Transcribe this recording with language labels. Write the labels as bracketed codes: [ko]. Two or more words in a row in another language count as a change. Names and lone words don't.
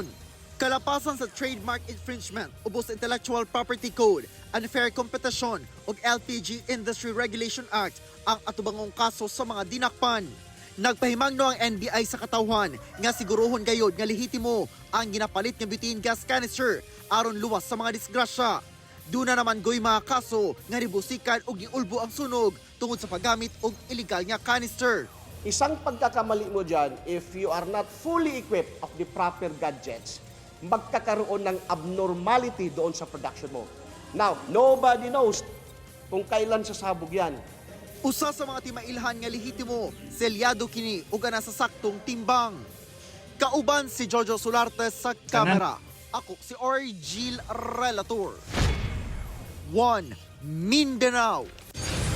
[ceb] Kalapasan sa [en] trademark infringement, [ceb] ubos sa Intellectual Property Code, [en] Unfair Competition [ceb] ug LPG Industry Regulation Act ang atubangong kaso sa mga dinakpan. Nagpahimangno ang NBI sa katawhan nga siguruhon gayod nga lehitimo ang ginapalit nga [en] butane gas canister [ceb] aron luwas sa mga disgrasya. Duna naman goy mga kaso nga ribusikan ug giulbo ang sunog tungod sa paggamit og illegal nga canister. [tl] Isang pagkakamali mo dyan, [en] if you are not fully equipped of the proper gadgets, [tl] magkakaroon ng abnormality doon sa production mo. [en] Now, nobody knows [tl] kung kailan sasabog yan. [ceb] Usa sa mga timailhan nga lehitimo, selyado kini ug ana sa saktong timbang. Kauban si Jojo Solarte sa kamera. Ako si Argil Relator. 1 Mindanao.